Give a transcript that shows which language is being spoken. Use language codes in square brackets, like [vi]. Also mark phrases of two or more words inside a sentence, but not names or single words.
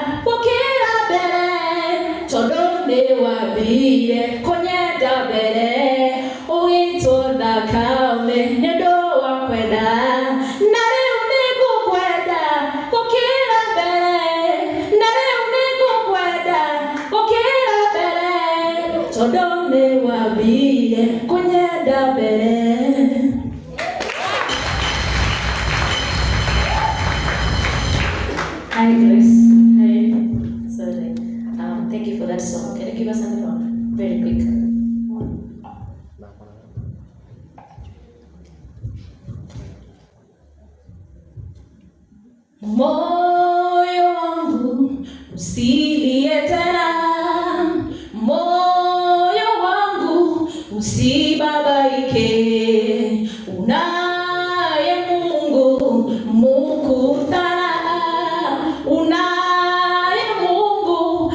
[ki] gũkĩra mbere tondũ nĩwambire kũnyenda mbere ũgĩtwo thakame nĩũndũ wa kwenda na rĩu nĩngũkwenda gũkĩra mbere na rĩu nĩngũkwenda gũkĩra mbere tondũ nĩwambire kũnyenda mbere. [en] Hi Grace. Hi. Sorry. Thank you for that song. Can you give us another one? Very quick. [sw] Moyo wangu usilie tena, moyo wangu usibabaike, unaye Mungu mkuu sana, unaye Mungu